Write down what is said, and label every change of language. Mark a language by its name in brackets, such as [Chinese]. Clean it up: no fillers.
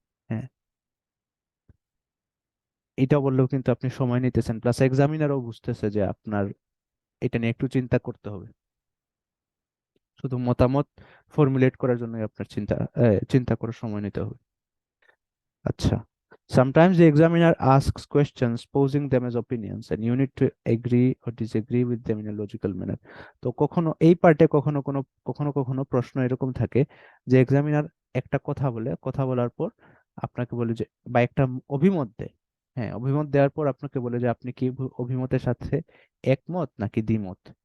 [Bangla] হ্যাঁ, এটা বললেও কিন্তু আপনি সময় নিতেছেন, প্লাস এক্সামিনারও বুঝতেছে যে আপনার এটা নিয়ে একটু চিন্তা করতে হবে। শুধু মতামত ফর্মুলেট করার জন্য আপনার চিন্তা করার সময় নিতে হবে। [English] আচ্ছা, sometimes the examiner asks questions posing them as opinions and you need to agree or disagree with them in a logical manner. [Bangla] তো কখনো এই পার্টে কখনো কখনো প্রশ্ন এরকম থাকে যে এক্সামিনার একটা কথা বলে, কথা বলার পর আপনাকে বলে যে, বা একটা অভিমত দেয়, হ্যাঁ অভিমত দেওয়ার পর আপনাকে বলে যে আপনি কি অভিমতের সাথে একমত নাকি দ্বিমত।